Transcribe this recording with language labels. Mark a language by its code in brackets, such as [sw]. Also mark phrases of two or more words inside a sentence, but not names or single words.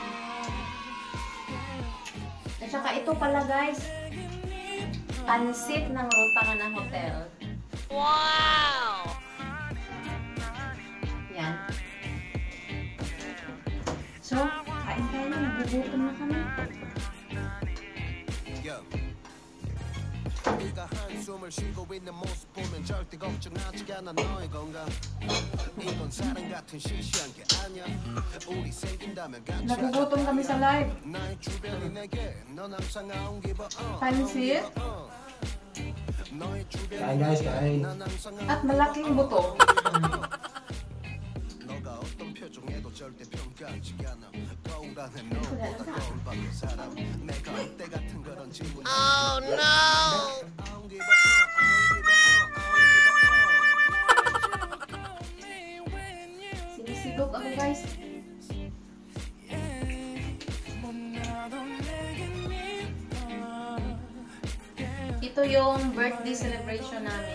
[tl] At saka ito pala guys, pansit ng Rotana Hotel. Wow! Yan. So, kain tayo na, nagugutom na kami. [ko] 네가 한숨을 쉬고 있는 모습 보면 절대 걱정하지 않아 너의 건강 이건 사랑 같은 시시한 게 아니야 우리 생긴다면 같이 [tl] Nagugutom kami sa live. [ko] 나의 주변이 내게 넌 항상 [en] I don't give a [tl] Pansit [ko] 너의 주변이 [tl] Kain guys, kain. [ko] 난 항상 I [tl] at malaking buto. [ko] 너가 어떤 표정에도 절대 평가하지 않아 거울 안에 너보다 거울 밖의 사람 내가 어때 같은 그런 질문 [en] Oh no! [tl] Sinisigog ako guys. Ito yung [en] birthday celebration [tl] namin.